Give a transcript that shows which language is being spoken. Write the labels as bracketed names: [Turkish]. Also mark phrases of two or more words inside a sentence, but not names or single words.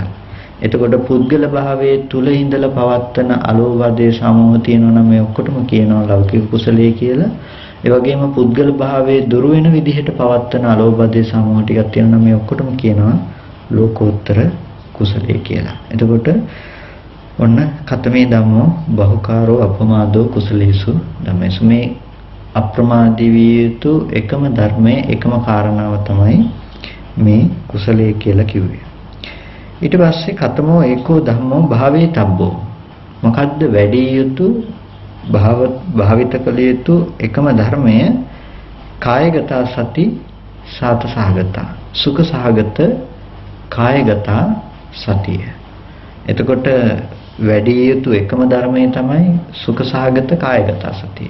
[Sinhala] එතකොට පුද්ගල භාවයේ තුල ඉඳලා පවත්තන අලෝභය සමෝහ තියෙනවා නම් මේ ඔක්කොටම කියනවා ලෞකික කුසලයේ කියලා. ඒ වගේම පුද්ගල භාවයේ දුරු වෙන විදිහට පවත්තන අලෝභය සමෝහ ටිකක් තියෙනවා නම් මේ ඔක්කොටම කියනවා ලෝකෝත්තර කුසලයේ කියලා. එතකොට ඔන්න [Pali] කතමේ ධම්මෝ බහුකාරෝ අප්‍රමාදෝ කුසලේසු ධම්මේසු. [Sinhala] මේ අප්‍රමාදී විය යුතු එකම ධර්මයේ එකම කාරණාව තමයි මේ කුසලයේ කියලා කිව්වේ. ඊට පස්සේ [Pali] කතමෝ ඒකෝ ධම්මෝ භාවේ තබ්බෝ. [Sinhala] මොකද්ද වැඩි යුතු භාවිත කළ යුතු එකම ධර්මය [Pali] කායගත සති සාත සහගත සුඛ සහගත [Sinhala] කායගත සතිය. එතකොට වැඩි යුතු එකම ධර්මය තමයි සුඛ සහගත කායගත සතිය.